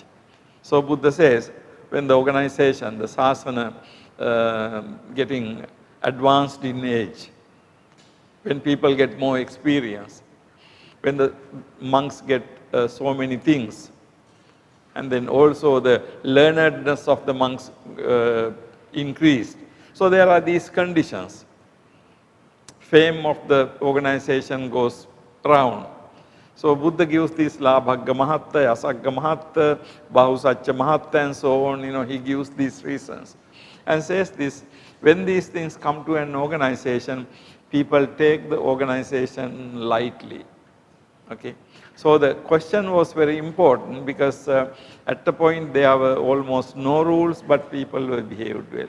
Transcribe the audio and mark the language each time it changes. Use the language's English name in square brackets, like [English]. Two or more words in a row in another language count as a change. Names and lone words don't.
[English] So Buddha says, when the organization, the Sasana, getting advanced in age, when people get more experience, when the monks get so many things, and then also the learnedness of the monks increased. So there are these conditions. Fame of the organization goes round. So Buddha gives this [Pali] labhagga mahatta, asagga mahatta, bahusacca mahatta, [English] and so on. He gives these reasons and says this: when these things come to an organization, people take the organization lightly. Okay. So the question was very important because at the point there were almost no rules, but people were behaved well.